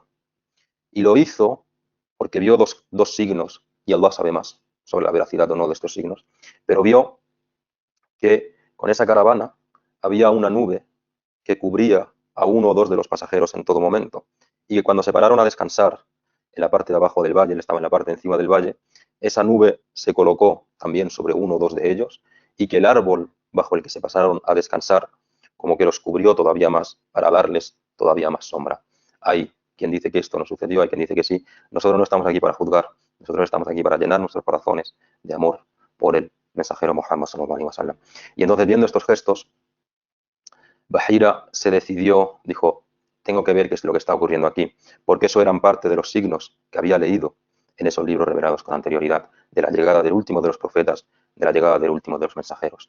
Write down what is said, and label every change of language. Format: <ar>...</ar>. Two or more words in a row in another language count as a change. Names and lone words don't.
<es>Y lo hizo porque vio dos signos, y Allah sabe más sobre la veracidad o no de estos signos, pero vio que con esa caravana había una nube que cubría a uno o dos de los pasajeros en todo momento, y que cuando se pararon a descansar en la parte de abajo del valle, él estaba en la parte de encima del valle, esa nube se colocó también sobre uno o dos de ellos, y que el árbol bajo el que se pasaron a descansar como que los cubrió todavía más para darles todavía más sombra. Hay quien dice que esto no sucedió, hay quien dice que sí. Nosotros no estamos aquí para juzgar, nosotros estamos aquí para llenar nuestros corazones de amor por el mensajero Muhammad</es> <ar>صلى الله عليه وسلم.</ar> <es>Y entonces, viendo estos gestos, Bahira se decidió, dijo: tengo que ver qué es lo que está ocurriendo aquí, porque eso eran parte de los signos que había leído en esos libros revelados con anterioridad, de la llegada del último de los profetas, de la llegada del último de los mensajeros.</es>